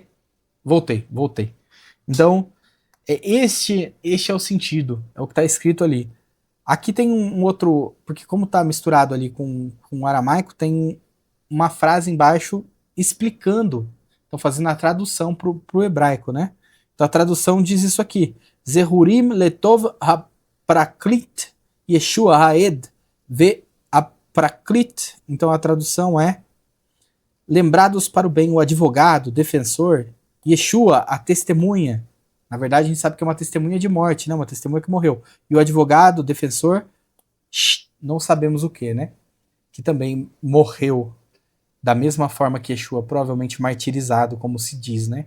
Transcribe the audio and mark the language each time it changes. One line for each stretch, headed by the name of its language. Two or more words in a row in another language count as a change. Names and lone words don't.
Portuguese: Voltei. Então, este é o sentido. É o que está escrito ali. Aqui tem um outro... Porque como está misturado ali com o aramaico, tem uma frase embaixo explicando. Estão fazendo a tradução para o hebraico, né? Então a tradução diz isso aqui.
Hebrew: זכורים לטוב הפרקליט ישוע העד והפרקליט.
Portuguese: Então a tradução é lembrados para o bem, o advogado, defensor, Yeshua, a testemunha. Na verdade a gente sabe que é uma testemunha de morte, né? Uma testemunha que morreu. E o advogado, defensor, não sabemos o que, né? Que também morreu da mesma forma que Yeshua, provavelmente martirizado, como se diz, né?